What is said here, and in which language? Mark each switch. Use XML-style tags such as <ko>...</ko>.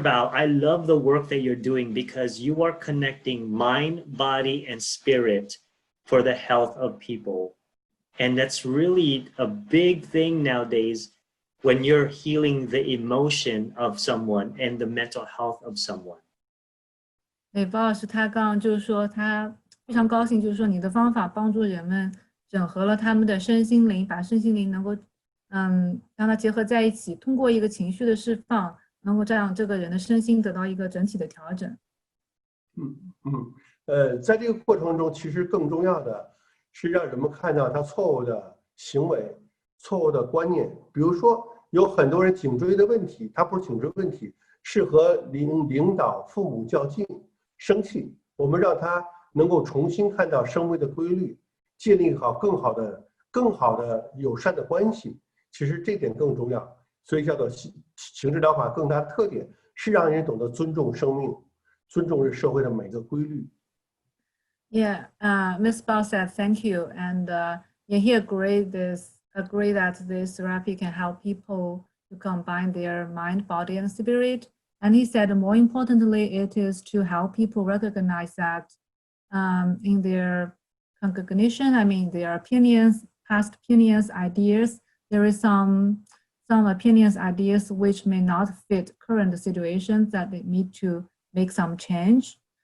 <en>Bao, I love the work that you're doing because you are connecting mind, body, and spirit for the health of people. And that's really a big thing nowadays when you're healing the emotion of someone and the mental health of someone.</en> <zh>对，包老师他刚刚就是说他非常高兴，就是说你的方法帮助人们整合了他们的身心灵，把身心灵能够让它结合在一起，通过一个情绪的释放，能够让这个人的身心得到一个整体的调整。在这个过程中，其实更重要的是让人们看到他错误的行为、错误的观念。比如说，有很多人颈椎的问题，他不是颈椎问题，是和领导、父母较劲、生气。我们让他能够重新看到生命的规律，建立好更好的友善的关系。其实这点更重要，所以叫做情志疗法更大的特点是让人懂得尊重生命，尊重社会的每个规律。</zh> <en>Yeah, Ms. Bao said thank you, and he agreed that this therapy can help people to combine their mind, body, and spirit. And he said, more importantly, it is to help people recognize that in their cognition, I mean, their opinions, past opinions, ideas, there is some opinions, ideas which may not fit current situations that they need to make some change.</en>